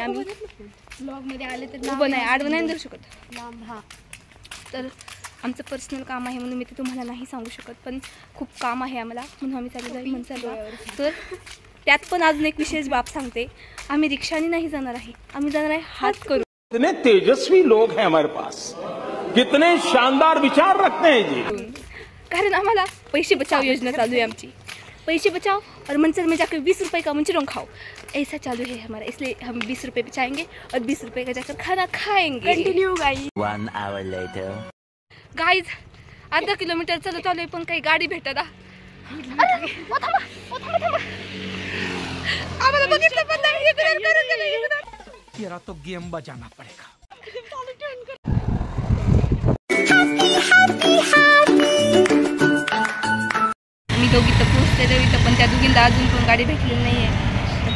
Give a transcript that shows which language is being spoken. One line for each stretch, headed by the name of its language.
Marathi: आम्ही ब्लॉगमध्ये आले तर उभं नाही, आडवं नाही देऊ शकत. तर आमचं पर्सनल काम आहे म्हणून मी ते तुम्हाला नाही सांगू शकत, पण खूप काम आहे आम्हाला म्हणून आम्ही चाललेलो आहे मंचरला. तर त्यात पण अजून एक विशेष बाब सांगते, आम्ही रिक्षाने नाही जाणार आहे, आम्ही जाणार आहे हात करून.
Hindi: कितने तेजस्वी लोग हैं हमारे पास, कितने शानदार विचार रखते हैं जी.
Marathi: कारण आम्हाला पैसे बचाव योजना चालू है आमची.
Hindi: पैसे बचाओ और मंचर में जाकर 20 रुपए का मंचूरियन खाओ, ऐसा चालू है हमारा. इसलिए हम 20 रुपए बचाएंगे और 20 रुपए का जाकर खाना खाएंगे.
English: Continue guys. 1 hour later.
Marathi: Guys अर्धा किलोमीटर चलत आलोय पण काही गाडी भेटत. आम्हाला बघितलं पण नाही.
Hindi: तेरा तो गेम बजाना पडेगा.
Marathi: आम्ही दोघी तर पोहोचलेलो इथं, पण त्या दोघींना अजून पण गाडी भेटलेली नाही आहे.